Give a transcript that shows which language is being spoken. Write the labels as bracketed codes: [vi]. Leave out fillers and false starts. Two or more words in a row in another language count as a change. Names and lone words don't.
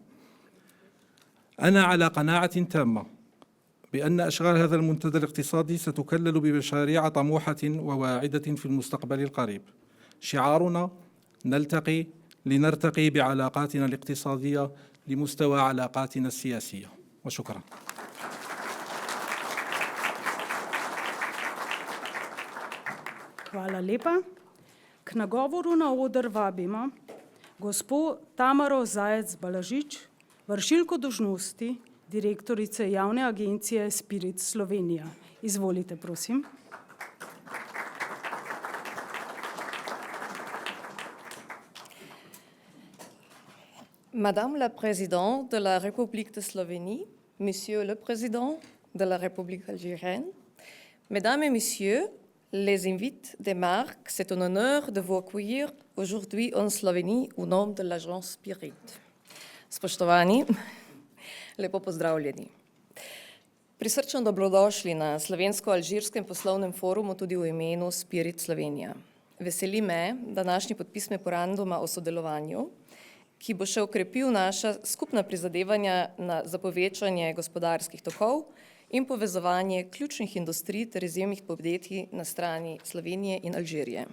[ar] أنا على قناعة تامة بأن أشغال هذا المنتدى الاقتصادي ستكلل بمشاريع طموحة وواعدة في المستقبل القريب. شعارنا: نلتقي لنرتقي بعلاقاتنا الاقتصادية لمستوى علاقاتنا السياسية. وشكرا. [sl] Hvala lepa. K nagovoru na oder vabimo gospo Tamaro Zajec-Balažič, vršilko dolžnosti direktorice javne agencije Spirit Slovenija. Izvolite, prosim. [fr] Madame la Présidente de la République de Slovénie, Monsieur le Président de la République algérienne, Mesdames et Messieurs, les invités des marques, c'est un honneur de vous accueillir aujourd'hui en Slovénie au nom de l'agence Spirit. [sl] Spoštovani, lepo pozdravljeni. Prisrčno dobrodošli na slovensko-alžirskem poslovnem forumu tudi v imenu Spirit Slovenija. Veseli me današnji podpis memoranduma o sodelovanju, ki bo še okrepil naša skupna prizadevanja za povečanje gospodarskih tokov in povezovanje ključnih industrij ter izjemnih podjetij na strani Slovenije in Alžirije.